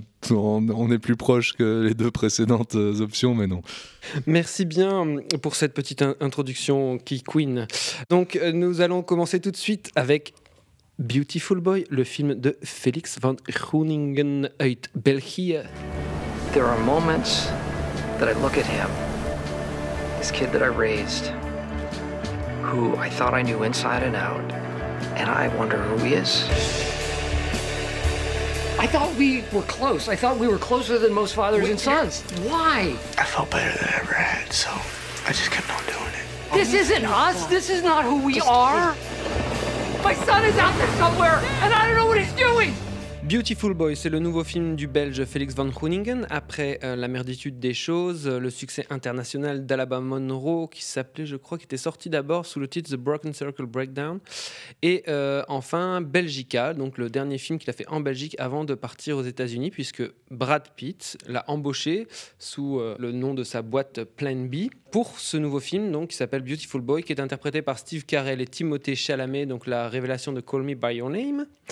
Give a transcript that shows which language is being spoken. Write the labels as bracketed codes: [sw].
[fr] On est plus proche que les deux précédentes options, mais non. Merci bien pour cette petite introduction qui queen. Donc, nous allons commencer tout de suite avec Beautiful Boy, le film de Felix von Groningen [nl] uit België. [en] There are moments that I look at him, this kid that I raised, who I thought I knew inside and out, and I wonder who he is. I thought we were close. I thought we were closer than most fathers and sons. Why? I felt better than I ever had, so I just kept on doing it. This isn't us. This is not who we are. My son is out there somewhere, and I don't know what he's doing. [fr] Beautiful Boy, c'est le nouveau film du Belge Felix von Groningen, après La Merditude des Choses, le succès international d'Alaba Monroe, qui s'appelait, je crois, qui était sorti d'abord sous le titre The Broken Circle Breakdown, et enfin Belgica, donc le dernier film qu'il a fait en Belgique avant de partir aux États-Unis, puisque Brad Pitt l'a embauché sous le nom de sa boîte Plan B pour ce nouveau film, donc, qui s'appelle Beautiful Boy, qui est interprété par Steve Carell et Timothée Chalamet, donc la révélation de Call Me By Your Name.